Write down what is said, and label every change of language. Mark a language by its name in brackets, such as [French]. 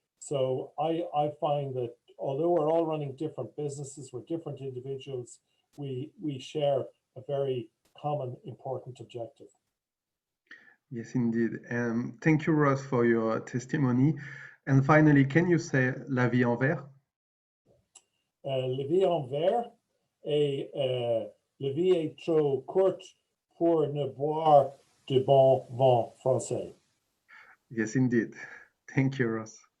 [English] So I find that although we're all running different businesses, we're different individuals, we share a very common, important objective. Yes, indeed. Thank you, Ross, for your testimony. And finally, can you say [French] la vie en vert? La vie en vert et la vie est trop courte pour ne boire de bon vin français. [English] Yes, indeed. Thank you, Ross.